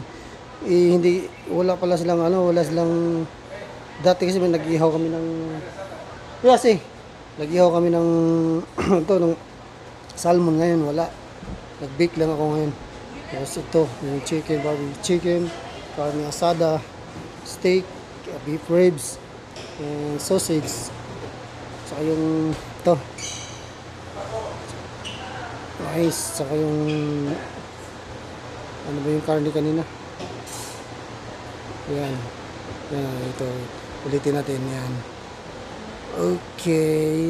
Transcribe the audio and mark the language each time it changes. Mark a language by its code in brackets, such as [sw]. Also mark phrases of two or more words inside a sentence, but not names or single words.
[tl] Wala pala silang wala silang dati kasi nag-ihaw kami ng nag-ihaw kami ng ng salmon. Ngayon wala, nag-bake lang ako ngayon. Tapos ito yung chicken, [en] barbecue chicken, [es] carne asada, [en] steak, beef ribs, and sausage, [tl] saka yung ito rice, saka yung ano ba yung karne kanina. Yan, ito Ulitin natin yan. Okay.